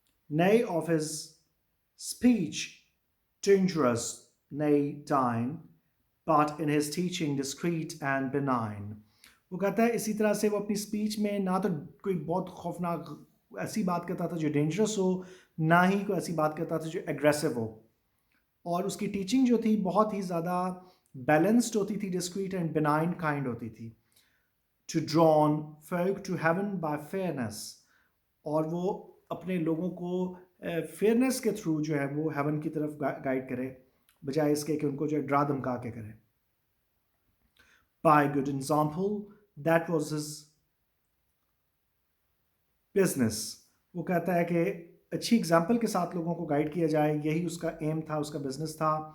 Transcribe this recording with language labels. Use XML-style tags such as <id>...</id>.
<en>Nay of his speech dangerous, nay dine, but in his teaching discreet and benign.</en> <ur>وہ کہتا ہے اسی طرح سے وہ اپنی اسپیچ میں نہ تو کوئی بہت خوفناک ایسی بات کرتا تھا جو ڈینجرس ہو، نہ ہی کوئی ایسی بات کرتا تھا جو ایگریسو ہو. اور اس کی ٹیچنگ جو تھی بہت ہی زیادہ بیلنسڈ ہوتی تھی، ڈسکریٹ اینڈ بینائن کائنڈ ہوتی تھی.</ur> <en>To drawn folk to heaven by fairness.</en> <ur>اور وہ اپنے لوگوں کو فیئرنیس کے تھرو جو ہے وہ ہیون کی طرف گائیڈ کرے، بجائے اس کے کہ ان کو جو ہے ڈرا دھمکا کے کرے.</ur> <en>By good example, that was his business.</en> <ur>وہ کہتا ہے کہ اچھی اگزامپل کے ساتھ لوگوں کو گائیڈ کیا جائے، یہی اس کا ایم تھا، اس کا بزنس تھا.</ur>